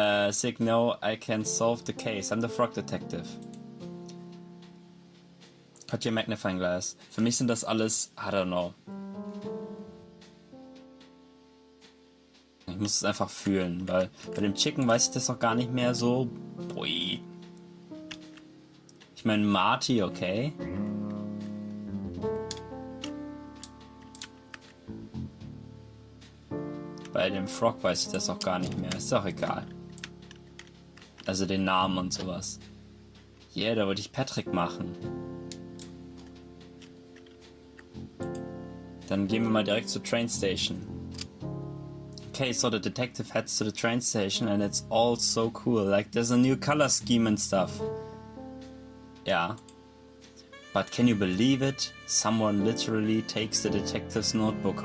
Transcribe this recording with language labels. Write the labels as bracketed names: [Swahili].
[English] Sig, no, I can solve the case. I'm the Frog Detective. Hat your magnifying glass. [German] Für mich sind das alles, [English] I don't know. [German] Ich muss es einfach fühlen, weil bei dem Chicken weiß ich das auch gar nicht mehr so. Boi. Ich meine, Marty, okay. Bei dem Frog weiß ich das auch gar nicht mehr. Ist doch egal. Also den Namen und sowas. Yeah, da wollte ich Patrick machen. Dann gehen wir mal direkt zur Train Station. [English] Okay, so the detective heads to the train station and it's all so cool. Like there's a new color scheme and stuff. Yeah. But can you believe it? Someone literally takes the detective's notebook.